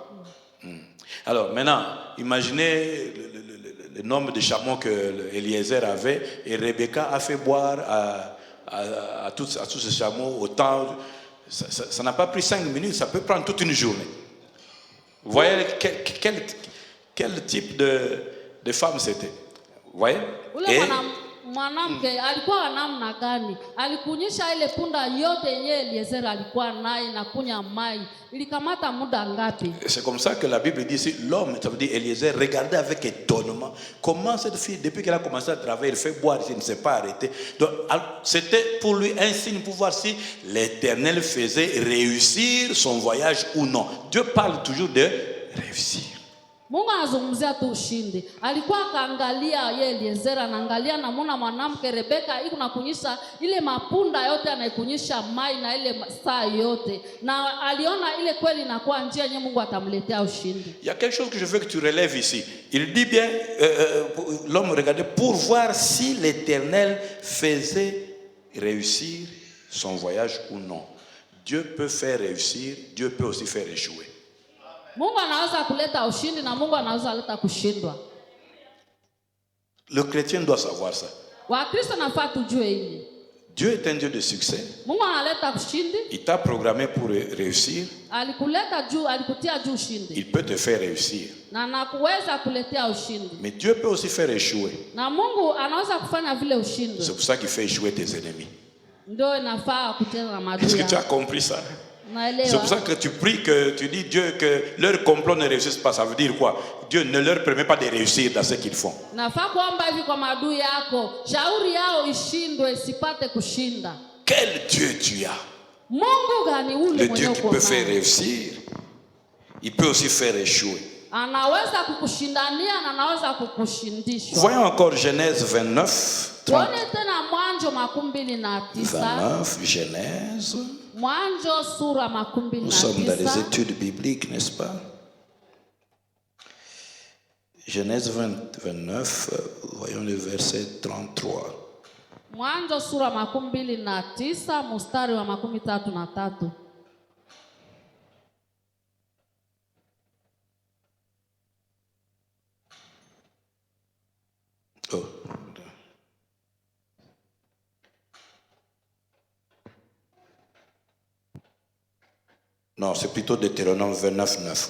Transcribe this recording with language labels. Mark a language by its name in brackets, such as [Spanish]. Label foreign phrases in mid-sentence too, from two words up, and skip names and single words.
[French] Alors maintenant, imaginez le nombre de chameaux que Eliezer avait, et Rebecca a fait boire à tous ces chameaux autant. Ça n'a pas pris 5 minutes, ça peut prendre toute une journée. Vous voyez quel type de femmes c'était. Vous voyez? [Swahili] Ule mwanamke alikuwa namna gani? Alikunyisha ile punda yote yenye Eliezer alikuwa naye na kunya mai. Ilikamata muda ngapi? [French] C'est comme ça que la Bible dit ici, l'homme, ça veut dire Eliezer, regardait avec étonnement comment cette fille, depuis qu'elle a commencé à travailler, elle fait boire, elle ne s'est pas arrêtée. Donc, c'était pour lui un signe pour voir si l'Éternel faisait réussir son voyage ou non. Dieu parle toujours de réussir. [Swahili] Mungu anazungumzia tu ushindi. Alikuwa akaangalia yeye Eliezer, anaangalia namuna mwanamke Rebeka iko nakunyisha ile mapunda yote, anaikunyisha mai na ile saa yote, na aliona ile kweli inakuwa njia yenye Mungu atamletea ushindi. [French] Il y a quelque chose que je veux que tu relèves ici. Il dit bien, l'homme regardait pour voir si l'Éternel faisait réussir son voyage ou non. Dieu peut faire réussir, Dieu peut aussi faire échouer. [Swahili] Mungu anaweza kuleta ushindi na Mungu anaweza kuleta kushindwa. [French] Le chrétien doit savoir ça. [Swahili] Wakristo nafaa tujue hili. [French] Dieu est un Dieu de succès. [Swahili] Mungu analeta ushindi. [French] Il t'a programmé pour réussir. [Swahili] Alikuleta juu, alikutia juu ushindi. [French] Il peut te faire réussir. [Swahili] Na anakuweza kuletea ushindi. [French] Mais Dieu peut aussi faire échouer. [Swahili] Na Mungu anaweza kufanya vile ushindi. [French] C'est pour ça qu'il fait échouer tes ennemis. [Swahili] Ndio inafaa kutenda na maadui. [French] Est-ce que tu as compris ça? [Swahili] Naelewa. [French] C'est pour ça que tu pries, que tu dis Dieu que leur complot ne réussisse pas. Ça veut dire quoi? Dieu ne leur permet pas de réussir dans ce qu'ils font. [Swahili] Nafaa kuomba hivi kwa maadui yako, shauri yao ishindwe, isipate kushinda. [French] Quel Dieu tu as? [Swahili] Mungu gani ule [French] Le Dieu qui peut faire réussir, il peut aussi faire échouer. [Swahili] Anaweza kukushindania na anaweza kukushindisha. [French] Voyons encore Genèse 29, 30. [Swahili] Tuone tena Mwanzo 29. [French] 29, Genèse. [Swahili] Mwanzo sura 29. [French] Nous sommes dans les études bibliques, n'est-ce pas? Genèse 29, voyons le verset 33. [Swahili] Mwanzo sura 29 mstari wa 33. Oh. [French] Non, c'est plutôt Deutéronome 29, 9.